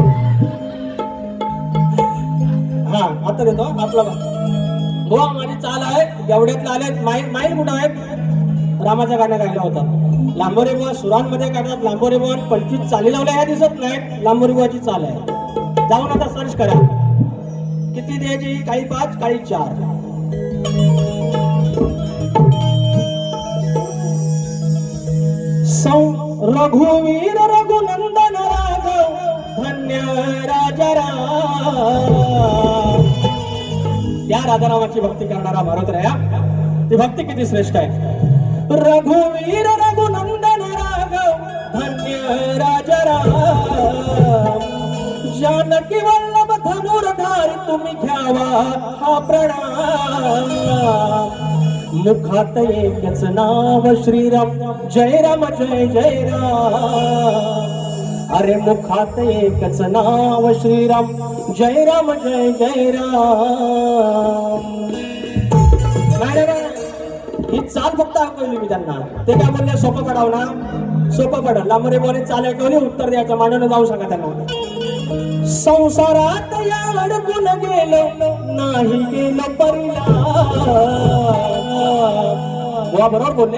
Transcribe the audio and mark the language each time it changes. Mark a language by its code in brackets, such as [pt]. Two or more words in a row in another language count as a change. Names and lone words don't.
[mr] हा आता देतो आपला बुवा. माझी चाल आहे. एवढ्यातला आले माईल कुठं आहेत? रामाचं गाणं गायला होता. लांबोरे बुवा सुरांमध्ये काढतात. लांबोरे बुवा 25 चाली लावल्या ह्या दिसत नाही. लांबोरे बुवाची चाल आहे. जाऊन आता सर्च करा. किती द्यायची? काही 5 काही 4. रघुवीर रघुनंदन राघव धन्य राजाराम. या राजारामाची भक्ती करणारा भारत राया. ती भक्ती किती श्रेष्ठ आहे. रघुवीर रघुनंदन राघव धन्य राजाराम. जानकी वल्लभ धनुर्धारी तुम्ही घ्यावा हा प्रणाम. मुखात एकच नाव श्रीराम जय राम जय जय राम. अरे मुखात एकच नाव श्रीराम जय राम जय जय राम. ही चाल फक्त ऐकवली मी त्यांना. ते काय बोलले? सोपं पडावं ना. सोपं पडलं. लांबरे बोले चाल ऐकवली, उत्तर द्यायचं मांडून जाऊ सांगा त्यांना. संसारात या अडकून गेलो नाही गेलो परिला. बुवा बरोबर बोलले.